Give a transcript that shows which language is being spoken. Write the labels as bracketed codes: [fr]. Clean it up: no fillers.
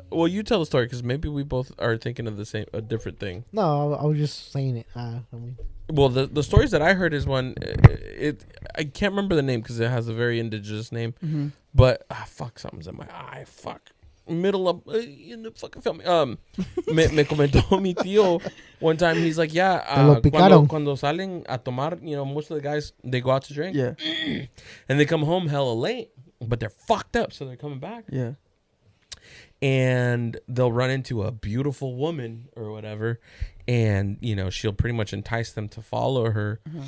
[en] Well, you tell the story because maybe we both are thinking of a different thing. No, I was just saying it. Well, the stories that I heard is one. I can't remember the name because it has a very indigenous name. But fuck, something's in my eye. Fuck, middle of in the fucking film. [es] Me comentó mi tío [en] one time. He's like, yeah, [es] cuando salen a tomar, [en] most of the guys they go out to drink. Yeah. And they come home hella late, but they're fucked up, so they're coming back. Yeah. And they'll run into a beautiful woman or whatever, and she'll pretty much entice them to follow her.